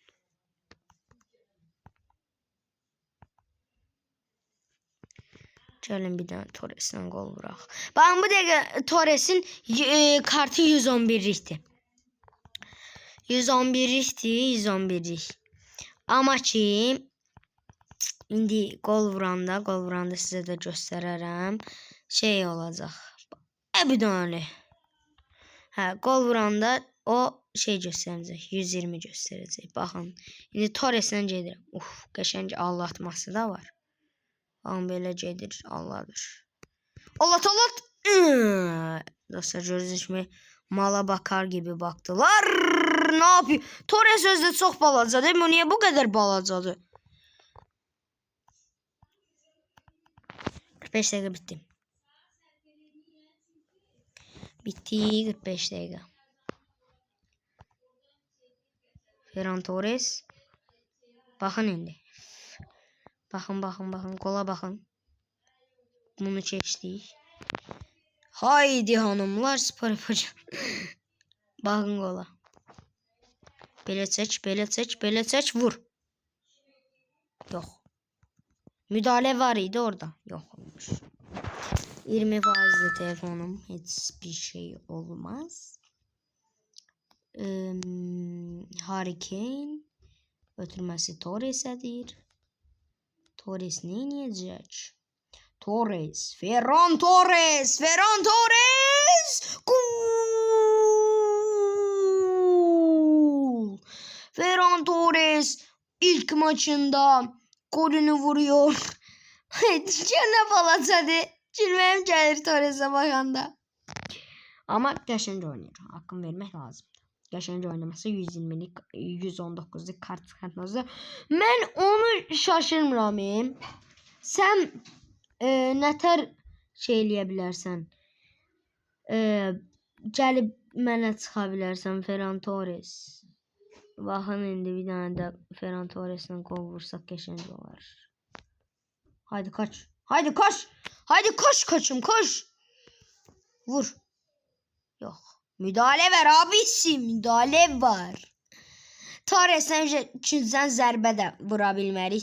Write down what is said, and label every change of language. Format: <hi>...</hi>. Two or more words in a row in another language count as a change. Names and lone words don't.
<tr>Gelin bir tane Torres'den gol vurak. Bakın bu dakika Torres'in kartı 111'likti. 111'lik.</tr> <az>Ama ki indi gol vuranda size de gösterərəm. Şey olacaq. Bir dönəli. Hə, gol vuranda o şey göstərəcək. 120 göstərəcək. Baxın. İndi Torres'lə gedirəm. Qəşəng allatması da var. Baxın belə gedir. Allahdır. Allah.</az> <tr>Dostlar gördünüz mü? Mala bakar gibi baktılar. Ne yapıyor? Torres özde çok balaca değil mi? Niye bu kadar balacadır? 45 dakika bitti. Bitti 45 dakika. Ferran Torres. Bakın indi. Bakın. Kola bakın. Bunu çektik. Haydi hanımlar spor yapacağım. Bakın gola.</tr> <az>Belə seç, belə seç, belə seç, vur.</az> <tr>Yok. Müdahale var idi orada. Yok olmuş. 20 faizli telefonum. Hiçbir şey olmaz. Hurricane.</tr> <az>Ötürməsi Torres'edir.</az> <tr>Torres ne yiyecek? Torres. Ferran Torres. Ferran Torres. Gol. Ferran Torres ilk maçında golünü vuruyor. Çene palatsadı. Çilmem gelir Torres'e bakanda. Ama geçince oynuyor. Hakkını vermek lazım. Geçince oynaması 120'lik 119'luk kart çıxartması. Ben onu şaşırmıram.</tr> <az>Sen nətər şey eləyə bilərsən? Gəlib mənə çıxa bilərsən Ferran Torres.</az> <tr>Baxın indi bir tane de Ferran Torres'den gol vursak geçince olar. Haydi kaç. Haydi koş. Haydi koş koçum koş. Vur. Yok. Müdahale ver abisi. Müdahale var.</tr> <az>Torres'den üçüncüden zərbə də vura bilmərik.</az>